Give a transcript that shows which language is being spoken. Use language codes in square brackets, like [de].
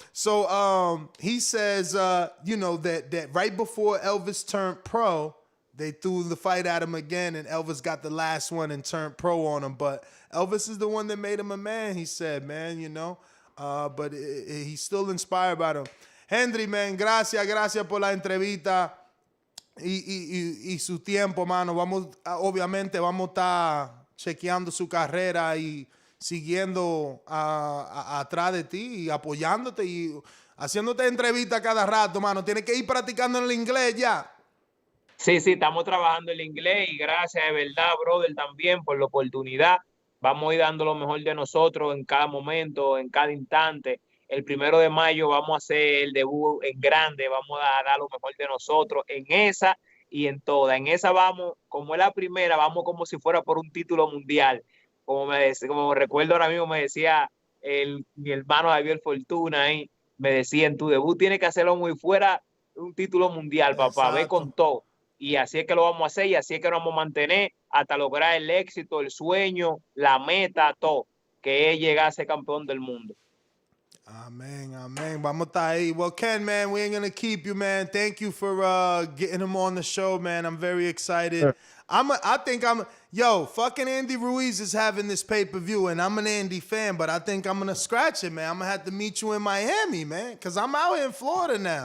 [en] So he says, you know, that right before Elvis turned pro, they threw the fight at him again, and Elvis got the last one and turned pro on him. But Elvis is the one that made him a man, he said, man, you know. But he's still inspired by him. [es] Henry, man, gracias por la entrevista y su tiempo, mano. Obviamente vamos a estar chequeando su carrera y siguiendo atrás de ti y apoyándote y haciéndote entrevistas cada rato, mano. Tienes que ir practicando en el inglés ya. Sí, estamos trabajando el inglés y gracias de verdad, brother, también por la oportunidad. Vamos a ir dando lo mejor de nosotros en cada momento, en cada instante. El 1 de mayo vamos a hacer el debut en grande, vamos a dar lo mejor de nosotros en esa y en toda. En esa vamos, como es la primera, vamos como si fuera por un título mundial. Como recuerdo ahora mismo, me decía mi hermano Javier Fortuna ahí, me decía, en tu debut tienes que hacerlo muy fuera un título mundial, papá, ve con todo. Y así es que lo vamos a hacer y así es que nos vamos a mantener hasta lograr el éxito, el sueño, la meta, todo, que es llegar a ser campeón del mundo. Amen. Vamos a estar ahí. [en] Well, Ken, man, we ain't going to keep you, man. Thank you for getting him on the show, man. I'm very excited. Sure. Yo, fucking Andy Ruiz is having this pay-per-view, and I'm an Andy fan, but I think I'm going to scratch it, man. I'm going to have to meet you in Miami, man, because I'm out here in Florida now.